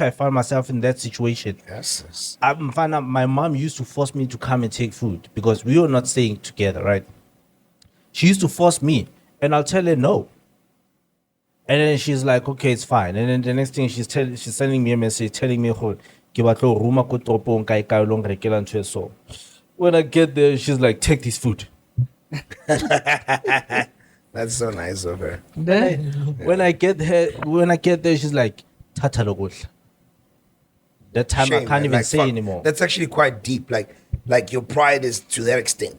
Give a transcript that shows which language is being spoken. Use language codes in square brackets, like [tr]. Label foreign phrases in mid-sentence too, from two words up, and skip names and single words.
[en] if I find myself in that situation. Yes. My mom used to force me to come and take food because we were not staying together, right? She used to force me, and I'll tell her no. And then she's like, okay, it's fine. And then the next thing she's sending me a message telling me, [st] "Ho, ke batla ho ruma ko toropong kae kae lo ngrekela ntho e so." [en] When I get there, she's like, take this food. That's so nice of her. [zu] When I get there, she's like, "Tata lo kudla." [en] That time I Shame, can't man. even Like, say fuck. anymore. That's actually quite deep. Like your pride is to that extent.